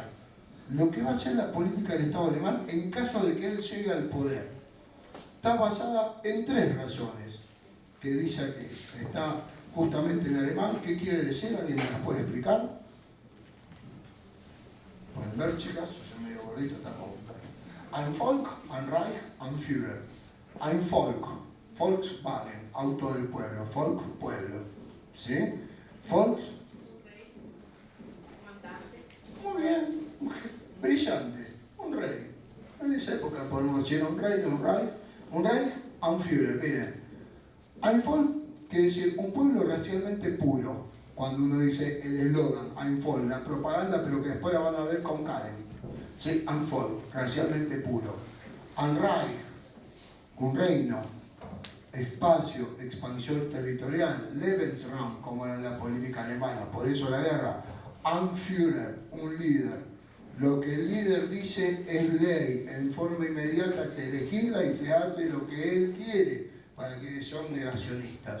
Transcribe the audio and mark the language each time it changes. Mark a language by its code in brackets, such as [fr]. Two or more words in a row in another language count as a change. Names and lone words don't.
[es] Lo que va a ser la política del Estado alemán en caso de que él llegue al poder. Está basada en 3 razones, que dice que está justamente en alemán. ¿Qué quiere decir? ¿Alguien me las puede explicar? Pueden ver, chicas, yo soy medio gordito, está como [de] Ein Volk, ein Reich, ein Führer. Ein Volk, [es] Volkswagen, auto del pueblo, Volk, pueblo. ¿Sí? Volks. Muy bien, brillante, un rey. En esa época podemos decir un rey, un Reich, un Führer. Miren, [de] ein Volk [es] quiere decir un pueblo racialmente puro. Cuando uno dice el eslogan, [de] ein Volk, [es] la propaganda, pero que después la van a ver con Karen. ¿Sí? [de] Ein Volk, [es] racialmente puro. [de] Ein Reich, [es] un reino. Espacio, expansión territorial, Lebensraum, como era la política alemana, por eso la guerra. [de] Ein Führer, [es] un líder. Lo que el líder dice es ley, en forma inmediata se legisla y se hace lo que él quiere, para quienes son negacionistas.